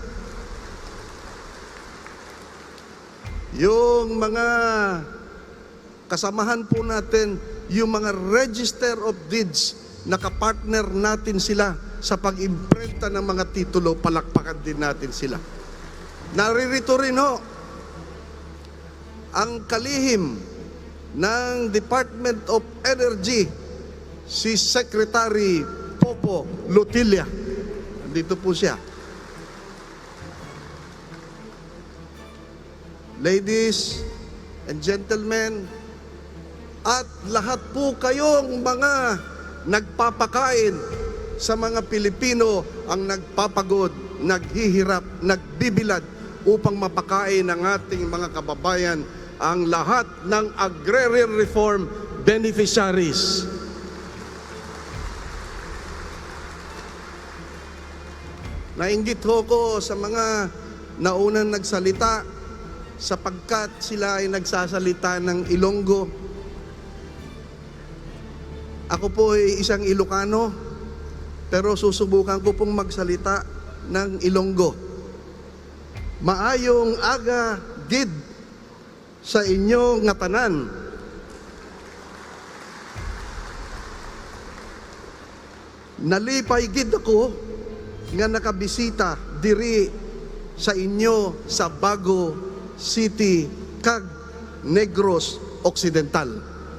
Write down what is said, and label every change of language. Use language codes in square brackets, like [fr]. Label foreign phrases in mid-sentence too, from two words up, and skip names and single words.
[tl] Yung mga kasamahan po natin, yung mga Register of Deeds, nakapartner natin sila sa pag-imprenta ng mga titulo, palakpakan din natin sila. Naririto rin ho ang kalihim ng Department of Energy, si Secretary Popo Lutilla. Dito po siya. [en] Ladies and gentlemen, [tl] at lahat po kayong mga nagpapakain sa mga Pilipino ang nagpapagod, naghihirap, nagbibilad upang mapakain ang ating mga kababayan, ang lahat ng [en] agrarian reform beneficiaries. [tl] Nainggit ho ko sa mga naunang nagsalita, sapagkat sila ay nagsasalita ng Ilonggo. Ako po ay isang Ilocano, pero susubukan ko pong magsalita ng Ilonggo. [hil] Maayong aga gid sa inyo nga tanan. Nalipay gid ako nga nakabisita diri sa inyo sa Bago City kag Negros Occidental.